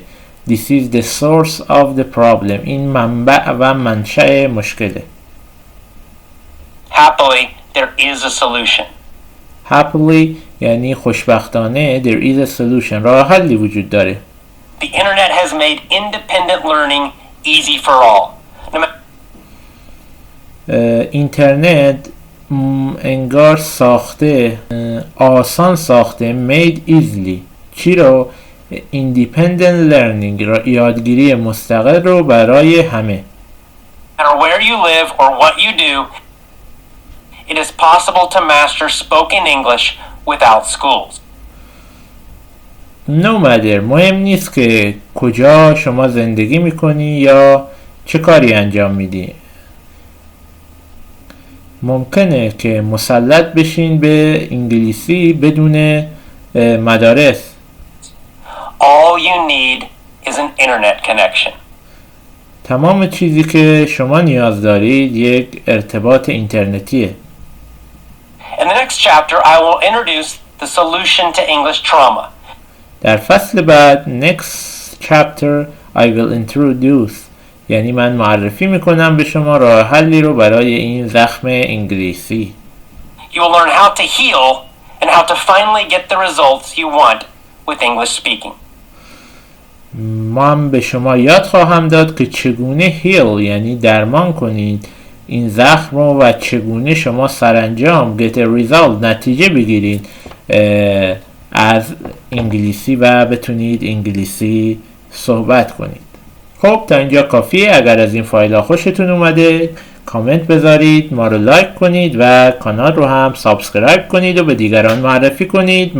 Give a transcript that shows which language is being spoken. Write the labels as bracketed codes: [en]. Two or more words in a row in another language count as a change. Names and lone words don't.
[en] This is the source of the problem. [fa] این منبع و منشأ مشکله. [en] Happily, there is a solution. Happily [fa] یعنی خوشبختانه [en] there is a solution. [fa] راه حلی وجود داره. [en] The internet has made independent learning easy for all. [fa] اینترنت انگار ساخته آسان ساخته [en] made easily [fa] چی رو؟ [en] independent learning [fa] یادگیری مستقل رو برای همه. [en] No matter where you live or what you do, it is possible to master spoken English without schools. No matter [fa] مهم نیست که کجا شما زندگی میکنی یا چه کاری انجام میدی. ممکنه که مسلط بشین به انگلیسی بدون مدارس. [en] All you need is an internet connection. [fa] تمام چیزی که شما نیاز دارید یک ارتباط اینترنتیه. [en] In the next chapter, I will introduce the solution to English trauma. [fa] در فصل بعد [en] next chapter I will introduce، [fa] یعنی من معرفی میکنم به شما راه حلی رو برای این زخم انگلیسی. [en] You will learn how to heal and how to finally get the results you want with English speaking. [fa] من به شما یاد خواهم داد که چگونه هیل یعنی درمان کنید این زخم رو و چگونه شما سرانجام [en] get a result [fa] نتیجه بگیرید از انگلیسی و بتونید انگلیسی صحبت کنید. خب تا اینجا کافیه. اگر از این فایل ها خوشتون اومده کامنت بذارید، ما رو لایک کنید و کانال رو هم سابسکرایب کنید و به دیگران معرفی کنید.